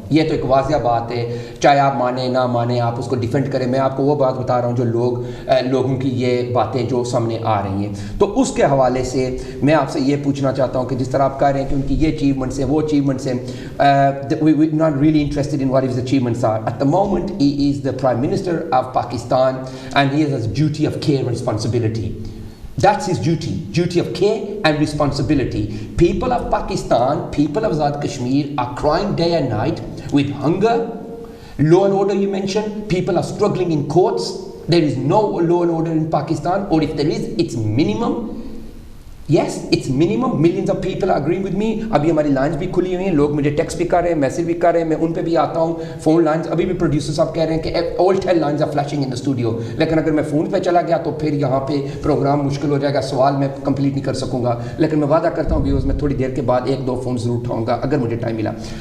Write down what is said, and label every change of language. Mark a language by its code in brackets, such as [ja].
[ur] یہ تو ایک واضح بات ہے, چاہے آپ مانیں نہ مانیں, آپ اس کو ڈیفینڈ کریں. میں آپ کو وہ بات بتا رہا ہوں جو لوگوں کی یہ باتیں جو سامنے آ رہی ہیں. تو اس کے حوالے سے میں آپ سے یہ پوچھنا چاہتا ہوں کہ جس طرح آپ کہہ رہے ہیں کہ ان کی یہ اچیومنٹس ہیں, وہ اچیومنٹس ہیں, [en] We not really interested in what his achievements are. [ur] At the moment [en] he is the Prime Minister of Pakistan and he has a duty of care and responsibility. That's his duty of care and responsibility. People of Pakistan, people of Azad Kashmir are crying day and night with hunger, law and order you mentioned, people are struggling in courts. There is no law and order in Pakistan, or if there is, it's minimum. Yes, it's minimum. Millions of people are agreeing with me. [ur] ابھی ہماری lines بھی کھلی ہوئی ہیں, لوگ مجھے text بھی کر رہے ہیں, میسیج بھی کر رہے ہیں, میں ان پہ بھی آتا ہوں. فون لائنز ابھی بھی پروڈیوسر صاحب کہہ رہے ہیں کہ [en] all 10 lines are flashing in the studio, [ur] لیکن اگر میں فون پہ چلا گیا تو پھر یہاں پہ پروگرام مشکل ہو جائے گا, سوال میں کمپلیٹ نہیں کر سکوں گا. لیکن میں وعدہ کرتا ہوں ویوز میں تھوڑی دیر کے بعد 1-2 فون ضرور اٹھاؤں گا اگر مجھے ٹائم ملا.